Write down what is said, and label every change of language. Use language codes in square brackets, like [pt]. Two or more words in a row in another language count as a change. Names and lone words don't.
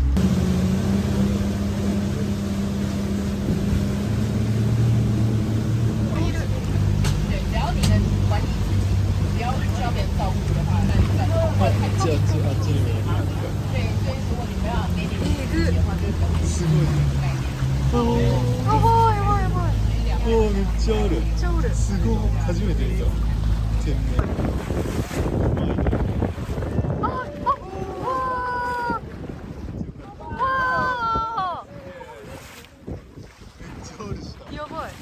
[zh] 对，只要你能管理自己，不要需要别人照顾的话，那就算了。不然太靠近了。对，所以如果你没有给你自己的话，就是 [ja] すごい。やばいやばいやばい。おー、めっちゃある。めっちゃおる。すごい。初めて見た。天然。うまいね。やばい。